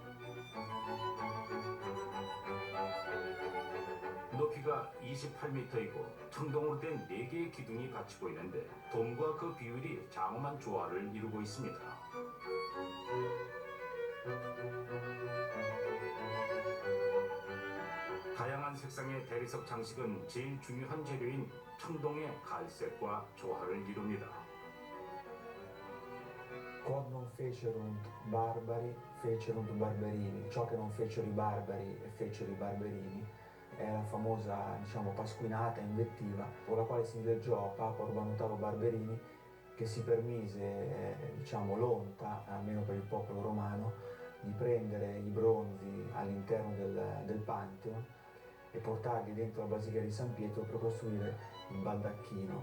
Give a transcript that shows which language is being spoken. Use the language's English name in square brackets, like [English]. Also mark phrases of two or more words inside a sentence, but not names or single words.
[Korean] 높이가 28m이고 청동으로 된 4개의 기둥이 같이 보이는데 돔과 그 비율이 장엄한 조화를 이루고 있습니다. 다양한 색상의 대리석 장식은 제일 중요한 재료인 청동의 갈색과 조화를 이룹니다. [Latin] Quod non fecerunt barbari, fecerunt barberini. [Italian] Ciò che non fecero i barbari e fecero i barberini è la famosa, diciamo, pasquinata invettiva con la quale si indileggiò Papa Urbano VIII Barberini, che si permise, diciamo, l'onta, almeno per il popolo romano, di prendere i bronzi all'interno del Pantheon e portarli dentro la Basilica di San Pietro per costruire il baldacchino.